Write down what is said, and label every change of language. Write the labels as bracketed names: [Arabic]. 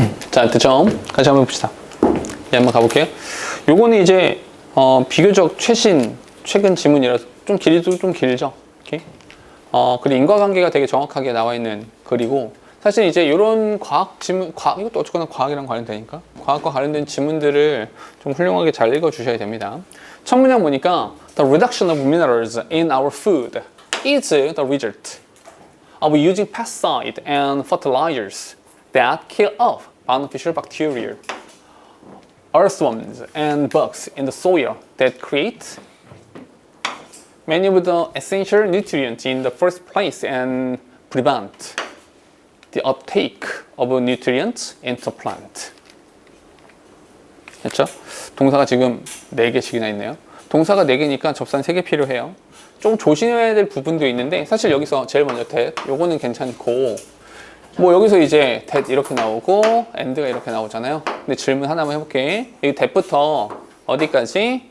[Korean] 자, 득점 같이 한번 봅시다. 네, 한번 가볼게요. 요거는 이제 비교적 최근 지문이라서 좀 길이도 좀 길죠. 오케이? 그리고 인과관계가 되게 정확하게 나와 있는 글이고, 사실 이제 이런 이것도 어쨌거나 과학이랑 관련되니까 과학과 관련된 지문들을 좀 훌륭하게 잘 읽어주셔야 됩니다. 첫 문장 보니까 [English] The reduction of minerals in our food is the result of using pesticides and fertilizers that kill off beneficial bacteria, earthworms and bugs in the soil that create many of the essential nutrients in the first place and prevent the uptake of nutrients into plant. [Korean] 됐죠? 동사가 지금 4개씩이나 있네요. 동사가 4개니까 접산 3개 필요해요. 좀 조심해야 될 부분도 있는데, 사실 여기서 제일 먼저 that, 요거는 괜찮고, 뭐 여기서 이제 that 이렇게 나오고 and가 이렇게 나오잖아요. 근데 질문 하나만 해볼게. 여기 that부터 어디까지?